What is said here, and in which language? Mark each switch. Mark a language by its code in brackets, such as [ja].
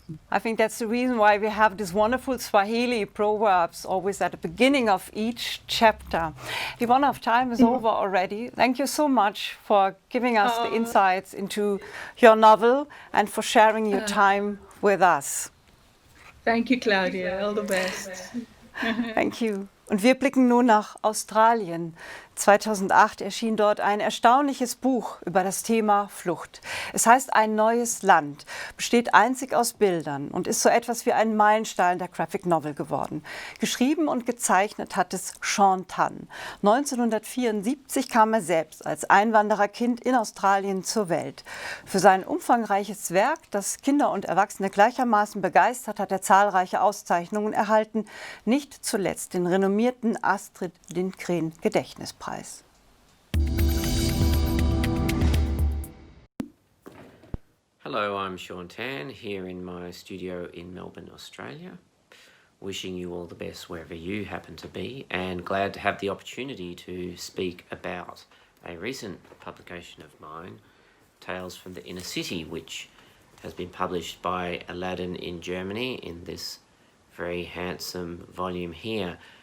[en] I think that's the reason why we have these wonderful Swahili proverbs always at the beginning of each chapter. The one of time is over already. Thank you so much for giving us the insights into your novel and for sharing your time with us. Thank you, Claudia. All the best. Thank you. [de] Und wir blicken nun nach Australien. 2008 erschien dort ein erstaunliches Buch über das Thema Flucht. Es heißt Ein neues Land, besteht einzig aus Bildern und ist so etwas wie ein Meilenstein der Graphic Novel geworden. Geschrieben und gezeichnet hat es Sean Tan. 1974 kam er selbst als Einwandererkind in Australien zur Welt. Für sein umfangreiches Werk, das Kinder und Erwachsene gleichermaßen begeistert, hat er zahlreiche Auszeichnungen erhalten, nicht zuletzt den renommierten Astrid Lindgren Gedächtnispreis. [en] Hello, I'm Sean Tan here in my studio in Melbourne, Australia. Wishing you all the best wherever you happen to be, and glad to have the opportunity to speak about a recent publication of mine, Tales from the Inner City, which has been published by Aladdin in Germany in this very handsome volume here.